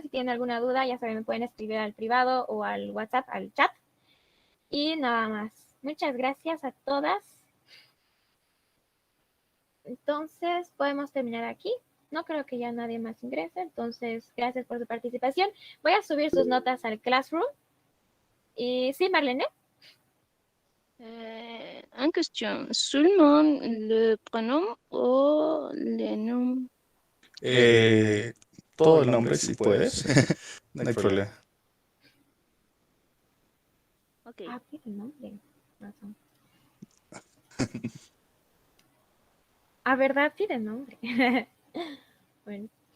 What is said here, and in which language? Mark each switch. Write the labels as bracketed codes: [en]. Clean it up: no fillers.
[es] Si tienen alguna duda, ya saben, me pueden escribir al privado o al WhatsApp, al chat. Y nada más. Muchas gracias a todas. Entonces, podemos terminar aquí. No creo que ya nadie más ingrese. Entonces, gracias por su participación. Voy a subir sus notas al Classroom. Y sí, Marlene. [fr] En question, seulement le prénom ou le nom? [es] Todo el nombre, si puedes. No hay problema. Ok. Ah, pide el nombre. Razón. A verdad, pide el nombre. Bueno.